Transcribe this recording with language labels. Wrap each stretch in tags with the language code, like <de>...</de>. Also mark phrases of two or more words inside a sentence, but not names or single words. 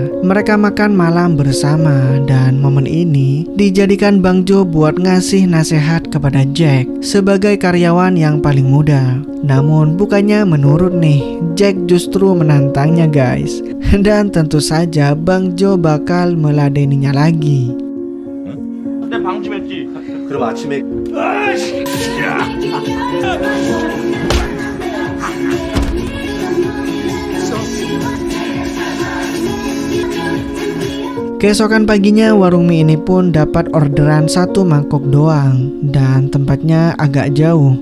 <id>Mereka makan malam bersama dan momen ini dijadikan Bang Jo buat ngasih nasihat kepada Jack sebagai karyawan yang paling muda. Namun bukannya menurut nih, Jack justru menantangnya guys. Dan tentu saja Bang Jo bakal meladeninya lagi.</id> <ko>내 방심했지. 그럼 아침에</ko> <id>Keesokan paginya warung mie ini pun dapat orderan 1 mangkok doang dan tempatnya agak jauh.</id>